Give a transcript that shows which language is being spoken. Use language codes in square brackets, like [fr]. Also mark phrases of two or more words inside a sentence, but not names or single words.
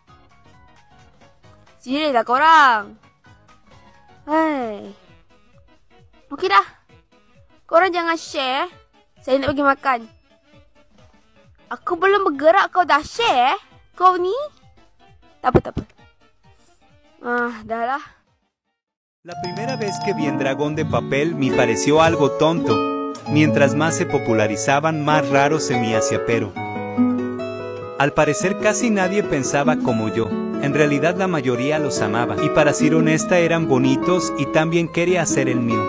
[ms] Serius lah korang. Hai. Okey dah. Korang jangan share. Saya nak pergi makan. Aku belum bergerak kau dah share? Kau ni? Tak apa. Dah lah. [es] La primera vez que vi en Dragón de Papel me pareció algo tonto. Mientras más se popularizaban, más raro se me hacía, pero al parecer casi nadie pensaba como yo. En realidad la mayoría los amaba, y para ser honesta eran bonitos y también quería hacer el mío.